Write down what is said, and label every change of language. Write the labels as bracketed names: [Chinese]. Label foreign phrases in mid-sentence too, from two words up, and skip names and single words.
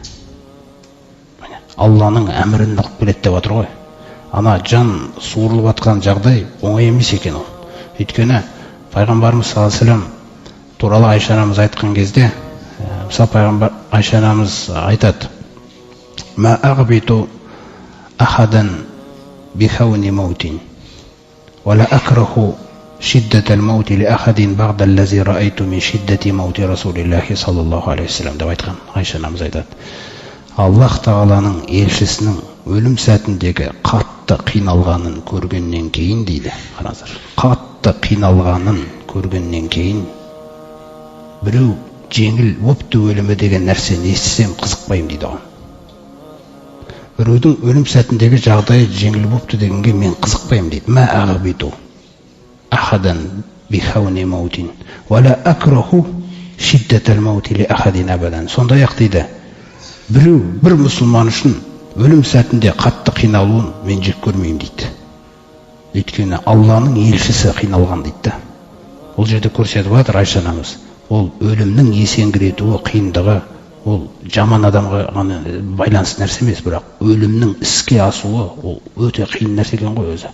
[Kazakh] Алланың әмірін алып келеді деп отыр ғой. Ана жан суырылып атқан жағдай оңай емес екен ол. Өйткені пайғамбарымыз [Arabic] صلى الله عليه وسلم [Kazakh] туралы Айша анамыз айтқан кезде, мысалы пайғамбар Айша анамыз айтады: [Arabic] "ما أغبط أحدا بهون موت ولا أكره شدة الموت لأحد بعد الذي رأيت من شدة موت رسول الله صلى الله عليه وسلم" [Kazakh] деп айтқан Айша анамыз айтады. Аллах Тағаланың елшісінің өлім сәтіндегі қатты қиналғанын көргеннен кейін дейді. Қараңыздар, қатты қиналғанын көргеннен кейін біреу жеңіл өпті өлімі деген нәрсені естісем қызықпаймын дейді оған. Біреудің өлім сәтіндегі жағдайы жеңіл өпті дегенге мен қызықпаймын дейді. [Arabic] ما أغبط أحدا بهون موت ولا أكره شدة الموت لأحد أبدا. [Kazakh] Сондай-ақ дейді, біреу бір мұсылман үшін өлім сәтінде қатты қиналуын мен жек көрмеймін дейді. Өйткені Алланың елшісі қиналған дейді. Ол жерде көрсетіп жатыр Айша анамыз. Ол өлімнің есеңгіретуі, қиындығы, ол жаман адамға ғана байланысты нәрсе емес, бірақ өлімнің іске асуы ол өте қиын нәрсе екен ғой өзі.